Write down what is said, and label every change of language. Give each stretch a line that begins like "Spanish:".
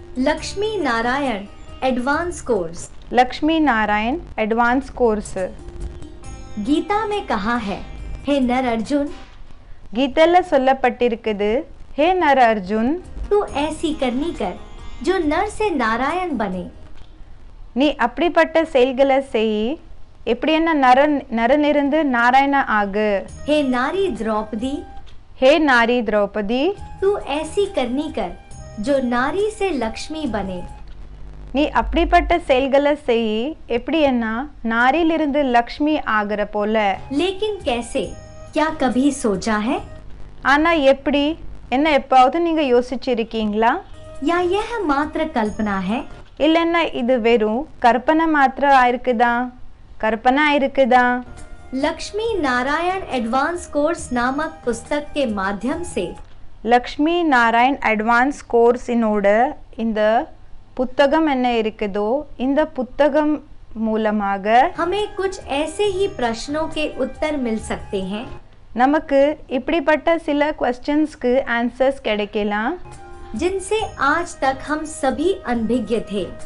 Hindi: Lakshmi Narayan advance course,
Tamil: Lakshmi Narayan advance course.
Hindi: Gita में कहा है, हे नर अर्जुन,
Tamil: கீதையில் சொல்லப்பட்டிருக்குது, ஹே நர அர்ஜுன்,
Hindi: तू ऐसी करनी कर जो नर से नारायण बने।
Tamil: நீ அப்படிப்பட்ட செயல்களை செய், எப்படி என்ன நரனிருந்து நாராயண ஆகு.
Hindi: हे नारी द्रौपदी,
Tamil: ஹே நாரி திரௌபதி,
Hindi: तू ऐसी करनी कर जो नारी से लक्ष्मी बने।
Tamil: நீ அப்படிப்பட்ட செயல்களை செய், எப்படி என்ன நாரிலிருந்து லக்ஷ்மி ஆகிற போல.
Hindi: लेकिन कैसे, क्या कभी सोचा है?
Tamil: ஆனால் எப்படி என்ன எப்பாவது நீங்கள் யோசிச்சிருக்கீங்களா?
Hindi: या यह मात्र कल्पना है?
Tamil: இல்லைன்னா இது வெறும் கற்பனை மாத்திரம் ஆயிருக்குதா? கற்பனை ஆயிருக்குதா?
Hindi: लक्ष्मी नारायण एडवांस कोर्स नामक पुस्तक के माध्यम से
Tamil: லக்ஷ்மி நாராயண் அட்வான்ஸ் கோர்ஸினோட இந்த புத்தகம் என்ன இருக்குதோ இந்த புத்தகம் மூலமாக
Hindi: हमें कुछ ऐसे ही प्रश्नों के उत्तर मिल सकते हैं
Tamil: நமக்கு இப்படிப்பட்ட சில क्वेश्चंसக்கு ஆன்சர்ஸ் கிடைக்கலாம்
Hindi: जिनसे आज तक हम सभी अनभिज्ञ थे